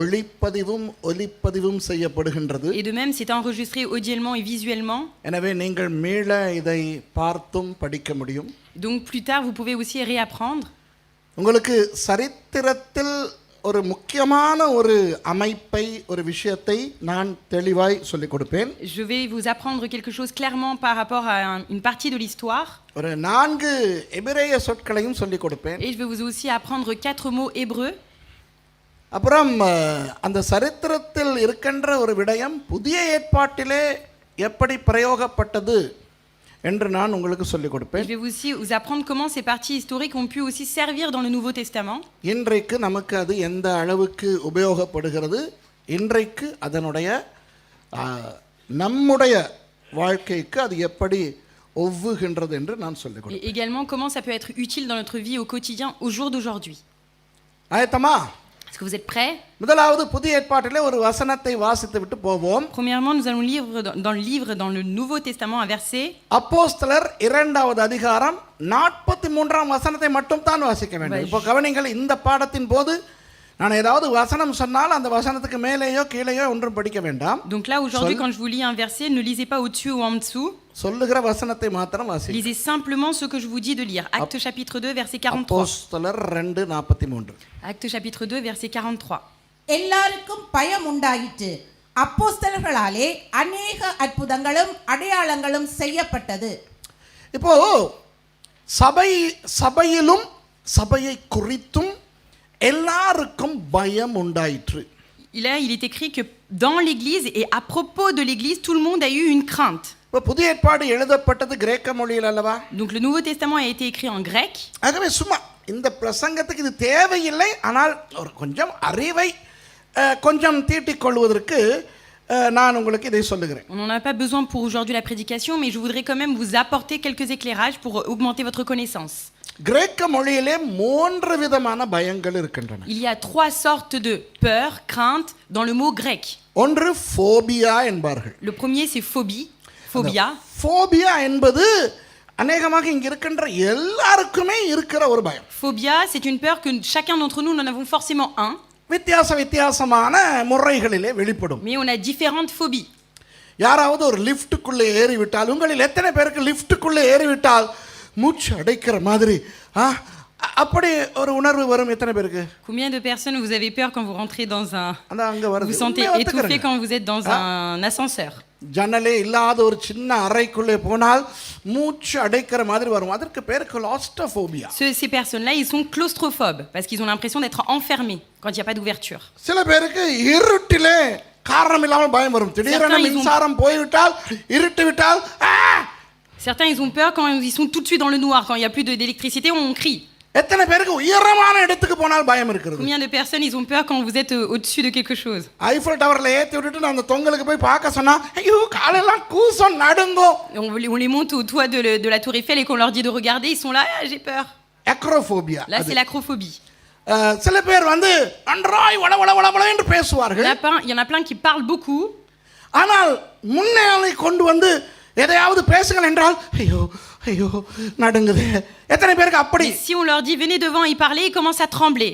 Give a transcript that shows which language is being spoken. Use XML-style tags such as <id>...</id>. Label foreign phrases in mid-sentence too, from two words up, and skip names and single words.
<ta>ஒளிப்பதிவும் ஒலிப்பதிவும் செய்யப்படுகின்றது.</ta> <fr>Et de même, c'est enregistré audiellement et visuellement.</fr> <ta>எனவே நீங்கள் மீள இதை பார்த்தும் படிக்க முடியும்.</ta> <fr>Donc plus tard, vous pouvez aussi réapprendre.</fr> <ta>உங்களுக்கு சரித்திரத்தில் ஒரு முக்கியமான ஒரு அமைப்பை ஒரு விஷயத்தை நான் தெளிவாய் சொல்லிக் கொடுப்பேன்.</ta> <fr>Je vais vous apprendre quelque chose clairement par rapport à une partie de l'histoire.</fr> <ta>ஒரு 4 எபிரேய சொற்களையும் சொல்லிக் கொடுப்பேன்.</ta> <fr>Et je vais vous aussi apprendre 4 mots hébreux.</fr> <ta>அப்புறம் அந்த சரித்திரத்தில் இருக்கின்ற ஒரு விடயம் புதிய ஏற்பாட்டிலே எப்படி பிரயோகப்பட்டது என்று நான் உங்களுக்கு சொல்லிக் கொடுப்பேன்.</ta> <fr>Je vais aussi vous apprendre comment ces parties historiques ont pu aussi servir dans le Nouveau Testament.</fr> <ta>இன்றைக்கு நமக்கு அது எந்த அளவுக்கு உபயோகப்படுகிறது, இன்றைக்கு அதனுடைய நம்முடைய வாழ்க்கைக்கு அது எப்படி ஒவ்வுகின்றது என்று நான் சொல்லிக் கொடுப்பேன்.</ta> <fr>Et également comment ça peut être utile dans notre vie au quotidien au jour d'aujourd'hui.</fr> <ta>ஆயத்தமா?</ta> <fr>Est-ce que vous êtes prêts?</fr> <ta>முதலாவது புதிய ஏற்பாட்டிலே ஒரு வசனத்தை வாசித்து விட்டு போவோம்.</ta> <fr>Premièrement, nous allons lire dans le Nouveau Testament un verset.</fr> <ta>அப்போஸ்தலர் 2வது அதிகாரம் 43ஆம் வசனத்தை மட்டும் தான் வாசிக்க வேண்டும். இப்போ கவனிங்கள், இந்த பாடத்தின் போது நான் ஏதாவது வசனம் சொன்னால் அந்த வசனத்துக்கு மேலேயோ கீழேயோ ஒன்றும் படிக்க வேண்டாம்.</ta> <fr>Donc là aujourd'hui quand je vous lis un verset, ne lisez pas au-dessus ou en dessous.</fr> <ta>சொல்லுகிற வசனத்தை மாத்திரம் வாசிங்க.</ta> <fr>Lisez simplement ce que je vous dis de lire. Acte chapitre 2 verset 43.</fr> <ta>அப்போஸ்தலர் 2:43.</ta> <fr>Acte chapitre 2 verset 43.</fr> <ta>எல்லாருக்கும் பயம் உண்டாயிற்று. அப்போஸ்தலர்களாலே அநேக அற்புதங்களும் அடையாளங்களும் செய்யப்பட்டது. இப்போ சபையிலும் சபையை குறித்தும் எல்லாருக்கும் பயம் உண்டாயிற்று.</ta> <fr>Il est écrit que dans l'église et à propos de l'église, tout le monde a eu une crainte.</fr> <ta>இப்போ புதிய ஏற்பாடு எழுதப்பட்டது கிரேக்க மொழியில் அல்லவா?</ta> <fr>Donc le Nouveau Testament a été écrit en grec.</fr> <ta>ஆகவே சும்மா இந்த பிரசங்கத்துக்கு இது தேவையில்லை, ஆனால் ஒரு கொஞ்சம் அறிவை கொஞ்சம் தீட்டிக் கொள்வதற்கு நான் உங்களுக்கு இதை சொல்லுகிறேன்.</ta> <fr>On n'en a pas besoin pour aujourd'hui la prédication, mais je voudrais quand même vous apporter quelques éclairages pour augmenter votre connaissance.</fr> <ta>கிரேக்க மொழியிலே 3 விதமான பயங்கள் இருக்கின்றன.</ta> <fr>Il y a 3 sortes de peur, crainte dans le mot grec.</fr> <ta>ஒன்று ஃபோபியா என்பார்கள்.</ta> <fr>Le premier c'est phobie, phobia.</fr> <ta>ஃபோபியா என்பது அநேகமாக இங்க இருக்கின்ற எல்லாருக்குமே இருக்கிற ஒரு பயம்.</ta> <fr>Phobia, c'est une peur que chacun d'entre nous en avons forcément un.</fr> <ta>வித்தியாசமான முறைகளிலே வெளிப்படும்.</ta> <fr>Mais on a différentes phobies.</fr> <ta>யாராவது ஒரு லிஃப்ட்டுக்குள்ளே ஏறிவிட்டால், உங்களில் எத்தனை பேருக்கு லிஃப்ட்டுக்குள்ளே ஏறிவிட்டால் மூச்சு அடைக்கிற மாதிரி அப்படி ஒரு உணர்வு வரும்? எத்தனை பேருக்கு?</ta> <fr>Combien de personnes vous avez peur quand vous rentrez dans un vous sentez étouffé quand vous êtes dans un ascenseur?</fr> <ta>ஜன்னலே இல்லாத ஒரு சின்ன அறைக்குள்ளே போனால் மூச்சு அடைக்கிற மாதிரி வரும். அதற்கு பேர் கிளாஸ்ட்ரோபோபியா.</ta> <fr>Ces personnes-là, ils sont claustrophobes parce qu'ils ont l'impression d'être enfermés quand il n'y a pas d'ouverture.</fr> <ta>சில பேருக்கு இருட்டிலே காரணம் இல்லாமல் பயம் வரும். திடீரென மின்சாரம் போய்விட்டால், இருட்டு விட்டால்</ta> <fr>Certains, ils ont peur quand ils sont tout de suite dans le noir. Quand il n'y a plus d'électricité, on crie.</fr> <ta>எத்தனை பேருக்கு உயரமான இடத்துக்கு போனால் பயம் இருக்குது?</ta> <fr>Combien de personnes, ils ont peur quand vous êtes au-dessus de quelque chose?</fr> <ta>ஐஃபில் டவர்ல ஏத்தி விட்டுட்டு நான் அந்த தொங்கலுக்கு போய் பார்க்க சொன்னா ஐயோ காலெல்லாம் கூசம் நடுங்கும்.</ta> <fr>On les monte au toit de la tour Eiffel et qu'on leur dit de regarder, ils sont là, j'ai peur.</fr> <ta>அக்ரோபோபியா.</ta> <fr>Là, c'est l'acrophobie.</fr> <ta>சில பேர் நன்றாய் வள என்று பேசுவார்கள்.</ta> <fr>Il y en a plein qui parlent beaucoup.</fr> <ta>ஆனால் முன்னே கொண்டு எதையாவது பேசுங்கள் என்றால் ஐயோ ஐயோ நடுங்குது. எத்தனை பேருக்கு அப்படி?</ta> <fr>Si on leur dit venez devant y parler, ils commencent à trembler.</fr>